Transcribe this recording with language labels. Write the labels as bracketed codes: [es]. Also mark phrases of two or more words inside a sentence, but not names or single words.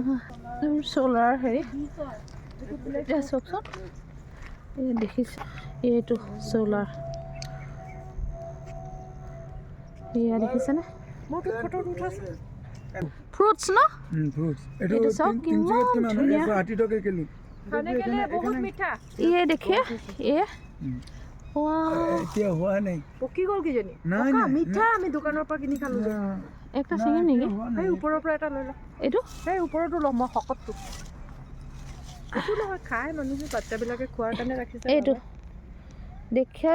[as] চ'লাৰ হেৰি এতিয়া চাওকচোন, এই দেখিছোঁ এইটো চ'লাৰ, এয়া দেখিছেনে? ফ্ৰুটছ ন? এইটো চাওক কিমান ধুনীয়া। [hi] खाने के लिए बहुत मीठा। ये देखिए ये [as] এতিয়া হোৱা নাই পকি গ'ল কিজনী নাই, পকা নাই, মিঠা আমি দোকানৰ পৰা কিনি খালো যে একটা ছিঙিম নেকি সেই ওপৰৰ পৰা এটা লৈ ল এইটো সেই ওপৰতো ল'ম মই শকতটো একো নহয় খাই মানুহে বাচ্চাবিলাকে খোৱাৰ কাৰণে ৰাখিছে এইটো দেখে